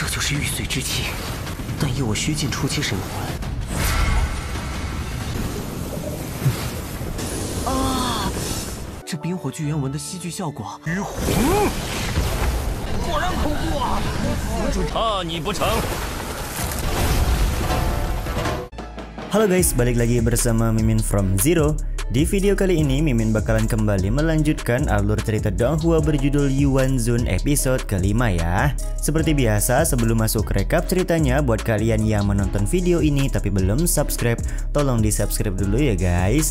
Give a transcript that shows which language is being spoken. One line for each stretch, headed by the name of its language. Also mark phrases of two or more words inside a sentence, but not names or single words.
Chinese: 是玉髓之气，但以我虚境初期神魂。这冰火巨猿纹的吸聚效果，鱼魂，果然恐怖啊！怕你不成？
Indonesian: Halo guys, balik lagi bersama Mimin from Zero. Di video kali ini Mimin bakalan kembali melanjutkan alur cerita Donghua berjudul Yuan Zun episode kelima ya. Seperti biasa, sebelum masuk rekap ceritanya, buat kalian yang menonton video ini tapi belum subscribe, tolong di subscribe dulu ya guys.